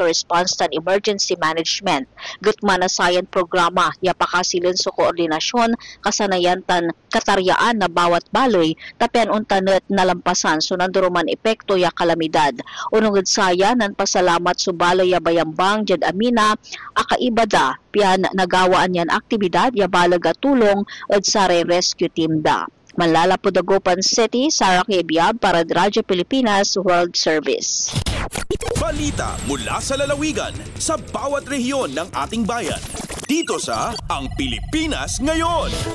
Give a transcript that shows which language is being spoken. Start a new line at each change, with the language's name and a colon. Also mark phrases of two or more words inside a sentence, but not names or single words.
Pangasinan: Response tan Emergency Management gutman na science programa ya pakasilin sa koordinasyon kasanayan tan kataryaan na bawat baloy tapian untanet nalampasan so nan Duruman epekto ya kalamidad unungod saya nan pasalamat sa baloy ya bayambang jed amina akaibada pian nagawaan yan aktibidad ya balag at tulong at sa rescue team da.
Filipino: Malala po Dagupan City, Sarah Kebiab para Radyo Pilipinas World Service. Balita mula sa lalawigan sa bawat rehiyon ng ating bayan. Dito sa Ang Pilipinas Ngayon.